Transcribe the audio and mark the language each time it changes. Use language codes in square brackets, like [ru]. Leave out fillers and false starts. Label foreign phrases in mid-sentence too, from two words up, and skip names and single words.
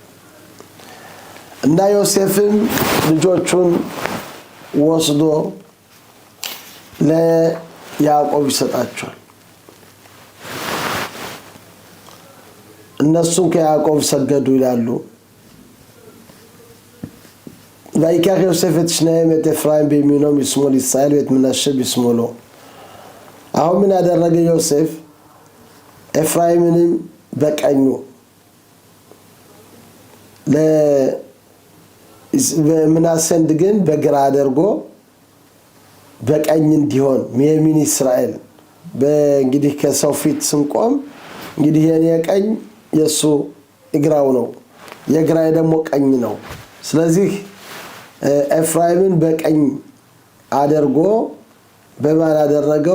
[am] እና ዮሴፍም ልጆቹን ወስዶ ለያዕቆብ ይሰጣቸዋል። እነሱም ከያዕቆብ ሰገዱ ይላሉ። [he] ויקח יוסף את שניהם את אפרים בימינו משמאל ישראל ואת מנשה בשמאלו. [am] አሁን ምን አደረገ ዮሴፍ? ኤፍራይምንም በቀኙ ለምናሴን ግን በግራ አድርጎ በቀኝ እንዲሆን ሚያሚን እስራኤል በእንግዲህ ከሰው ፊት ስንቆም እንግዲህ የኔ ቀኝ የሱ እግራው ነው፣ የግራይ ደግሞ ቀኝ ነው። ስለዚህ ኤፍራይምን በቀኝ አድርጎ በማን አደረገው?